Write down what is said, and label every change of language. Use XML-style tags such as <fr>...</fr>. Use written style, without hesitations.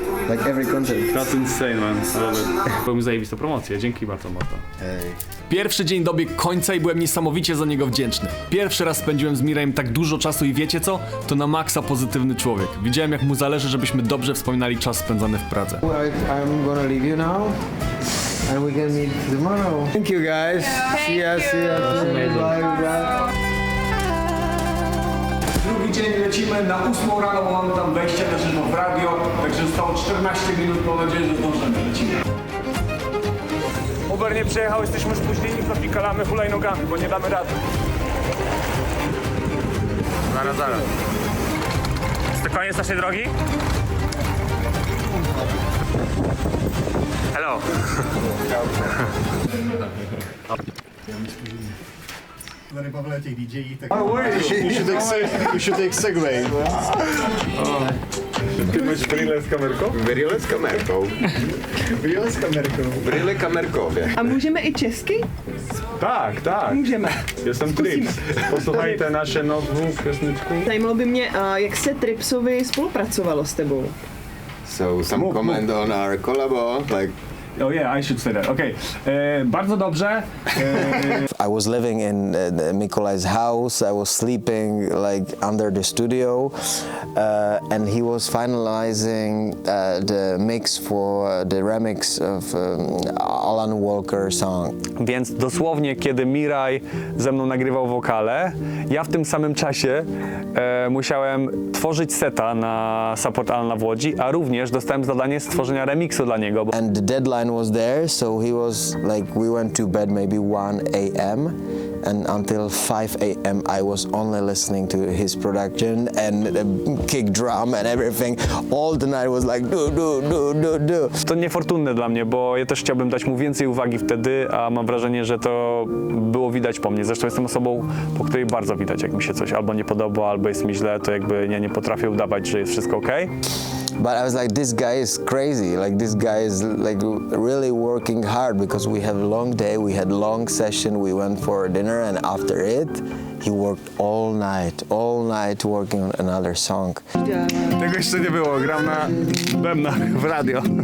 <en>Like every concert. That's insane, man.</en> <pl>Byłem zajebista promocja. Dzięki bardzo, Marta. Pierwszy dzień dobiegł końca i byłem niesamowicie za niego wdzięczny. Pierwszy raz spędziłem z Mirajem tak dużo czasu i wiecie co? To na maksa pozytywny człowiek. Widziałem, jak mu zależy, żebyśmy dobrze wspominali czas spędzany w Pradze.</pl> <en>I'm gonna leave you now, and we can meet tomorrow. Thank you guys. See ya. Bye.</en> <pl>Drugi dzień lecimy na 8 rano, bo mamy tam wejście na żywo w radio, także zostało 14 minut, mam nadzieję, że zdążymy, lecimy. Uber nie przyjechał, jesteśmy spóźnieni, zapikalamy hulajnogami, bo nie damy rady. Zaraz. Jest to koniec naszej drogi?</pl> <en>Hello. You should take Segway.</en> <pl>Ty masz bryle z kamerką? Bryle z kamerką. Bryle kamerkowie.</pl> <cs>A můžeme i česky? Tak. Můžeme.</cs> <pl>Jestem Trips. Posłuchajte nasze nową pioseneczku.</pl> <cs>Zajímalo by mě, jak se Tripsovi spolupracovalo s tebou?</cs> <en>So some comment on our collabo, like. Oh yeah, I should say that.</en> <pl>Okay. Bardzo dobrze.</pl> <en>I was living in Mikolai's house. I was sleeping like under the studio, and he was finalizing the mix for the remix of Alan Walker song.</en> <pl>Więc dosłownie, kiedy Miraj ze mną nagrywał wokale, ja w tym samym czasie musiałem tworzyć seta na Support Alana w Łodzi, a również dostałem zadanie stworzenia remiksu dla niego.</pl> <en>And the deadline was there, so he was like, we went to bed maybe 1 a.m. and until 5 a.m. I was only listening to his production and the kick drum and everything. All the night was like do.</en> <pl>To niefortunne dla mnie, bo ja też chciałbym dać mu więcej uwagi wtedy, a mam wrażenie, że to było widać po mnie. Zresztą jestem osobą, po której bardzo widać, jak mi się coś albo nie podoba, albo jest mi źle, to jakby nie potrafię udawać, że jest wszystko okej.</pl> <en>But I was like, this guy is crazy. Like, this guy is like really working hard because we have a long day, we had long session, we went for dinner, and after it, he worked all night working on another song.</en> <pl>Tego jeszcze nie było, gram na bębnach w radio.</pl>